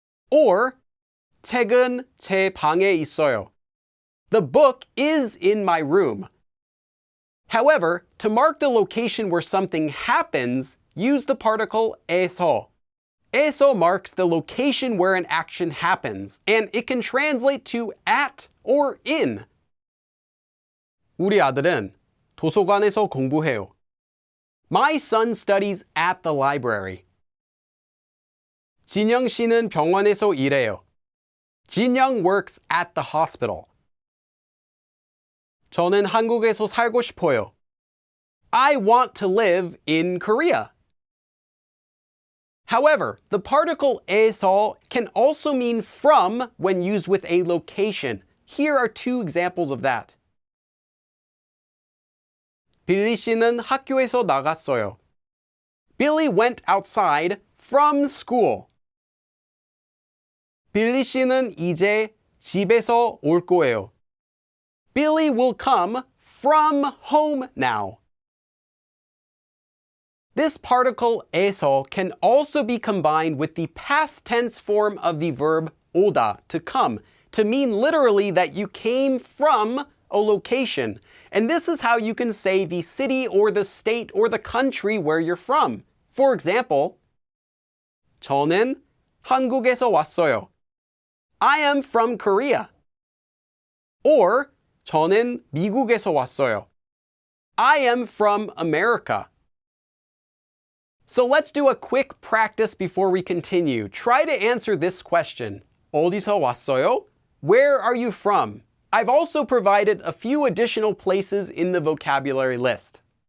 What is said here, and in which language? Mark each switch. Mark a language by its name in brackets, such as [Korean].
[Korean] Or 책은 제 방에 있어요. [English] The book is in my room. However, to mark the location where something happens, use the particle 에서. 에서 marks the location where an action happens, and it can translate to at or in. [Korean] 우리 아들은 도서관에서 공부해요. [English] My son studies at the library. [Korean] 진영 씨는 병원에서 일해요. [English] 진영 works at the hospital. [Korean] 저는 한국에서 살고 싶어요. [English] I want to live in Korea. However, the particle 에서 can also mean from when used with a location. Here are two examples of that. [Korean] 빌리 씨는 학교에서 나갔어요. [English] Billy went outside from school. [Korean] 빌리 씨는 이제 집에서 올 거예요. [English] Billy will come from home now. This particle 에서 can also be combined with the past tense form of the verb 오다, to come, to mean literally that you came from a location. And this is how you can say the city or the state or the country where you're from. For example, [Korean] 저는 한국에서 왔어요. [English] I am from Korea. Or [Korean] 저는 미국에서 왔어요. [English] I am from America. So let's do a quick practice before we continue. Try to answer this question. [Korean] 어디서 왔어요? [English] Where are you from? I've also provided a few additional places in the vocabulary list.